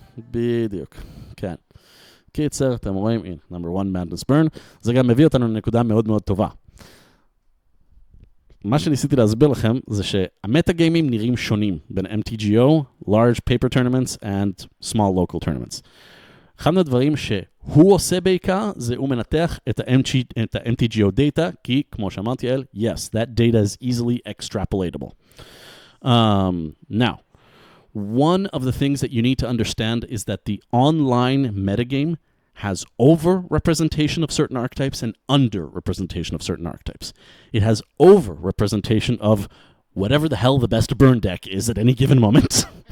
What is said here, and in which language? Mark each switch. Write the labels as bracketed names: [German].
[Hebrew] בדיוק. כן. קיצר, אתם רואים, number 1, Madness Burn. זה גם מביא אותנו לנקודה מאוד מאוד טובה. מה שניסיתי להסביר לכם זה שהמטאגיימים נראים שונים בין MTGO, [English] Large Paper Tournaments and Small Local Tournaments. [Hebrew] אחד מהדברים שהוא עושה בעיקר, זה הוא מנתח את ה-MTGO data, כי כמו שאמרתי אל, [English] yes, that data is easily extrapolatable. Now, one of the things that you need to understand is that the online metagame has over-representation of certain archetypes and under-representation of certain archetypes. It has over-representation of whatever the hell the best burn deck is at any given moment.